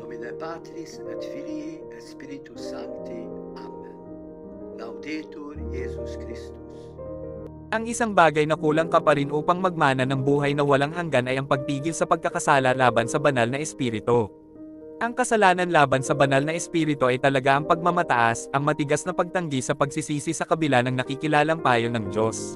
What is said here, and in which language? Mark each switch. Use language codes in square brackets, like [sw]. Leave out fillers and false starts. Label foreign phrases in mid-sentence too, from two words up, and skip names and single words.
[la] Patris et Filii et Spiritus Sancti. Amen. Laudetur Jesus Christus. [tl] Ang isang bagay na kulang ka pa rin upang magmana ng buhay na walang hanggan ay ang pagpigil sa pagkakasala laban sa banal na espiritu. Ang kasalanan laban sa banal na espiritu ay talaga ang pagmamataas, ang matigas na pagtanggi sa pagsisisi sa kabila ng nakikilalang payo ng Diyos.